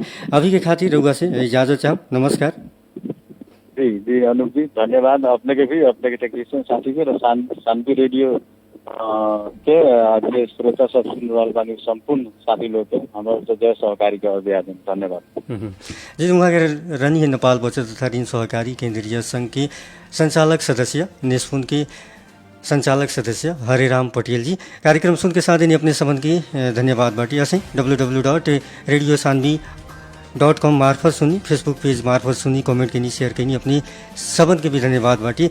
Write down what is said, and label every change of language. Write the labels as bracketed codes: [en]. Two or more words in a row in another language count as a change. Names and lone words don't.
[bho] अभी के खातिर रउआ से इजाजत चाहब, नमस्कार। जी जी अनूप जी धन्यवाद अपने के भी अपने के टेक्नीशियन साथी के शांति रेडियो के श्रोता सब सुन रहा बानी संपूर्ण साथी लोग के हमारे तो जय सहकारी के अभियान धन्यवाद। जी वहाँ के रनी नेपाल बचत तथा ऋण सहकारी केंद्रीय संघ के संचालक सदस्य नेस्फुन के संचालक सदस्य हरेराम पटेल जी कार्यक्रम सुन के साथ ही अपने संबंध की धन्यवाद बाटी। असें www.radiosanvi.com मार्फत सुनी, फेसबुक पेज मार्फत सुनी, कमेंट के शेयर कनी, अपनी सबन के भी धन्यवाद बाटी।